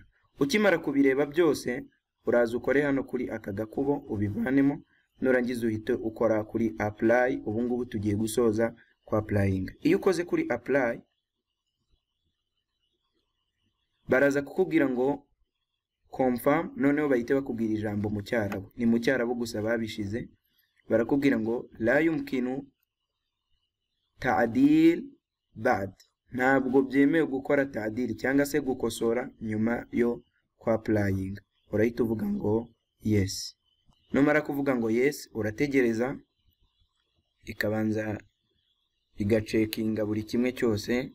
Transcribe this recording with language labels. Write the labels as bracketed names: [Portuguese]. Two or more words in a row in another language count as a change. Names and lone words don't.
[Kinyarwanda] Ukimara kubireba byose, uraza ukore hano kuri aka gakubo ubivanemo, nurangiza uhite ukora kuri apply. Ubu ngubu tugiye gusoza kwa applying. Iyo ukoze kuri apply, baraza kukubwira ngo confirm, noneho bahite bakubwira ijambo mu Cyarabu. Ni mu Cyarabu gusa babishize. Barakubwira ngo [Arabic] لا يمكن تعديل بعد, [Kinyarwanda] ntabwo byemewe gukora ta'dil cyangwa se gukosora nyuma yo kwa applying. Urahita uvuga ngo yes. Numara kuvuga ngo yes, urategereza ikabanza igacekinga buri kimwe cyose.